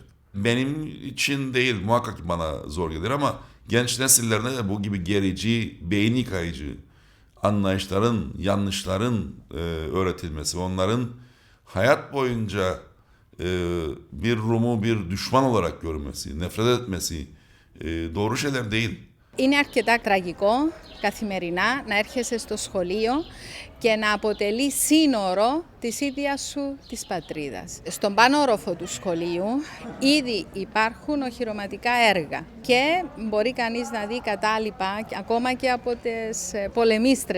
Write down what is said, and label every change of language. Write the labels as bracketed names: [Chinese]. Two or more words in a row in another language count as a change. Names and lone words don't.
[Turkish] Benim için değil, muhakkak ki bana zor gelir ama genç nesillerine de bu gibi gerici, beyin yıkayıcı anlayışların, yanlışların öğretilmesi, onların hayat boyunca bir Rum'u bir düşman olarak görmesi, nefret etmesi doğru şeyler değil. [Greek] Είναι αρκετά τραγικό καθημερινά να έρχεσαι στο σχολείο και να αποτελεί σύνορο της ίδιας σου της πατρίδας. Στον πάνω όροφο του σχολείου ήδη υπάρχουν οχυρωματικά έργα και μπορεί κανείς να δει κατάλοιπα ακόμα και από τις πολεμίστρες.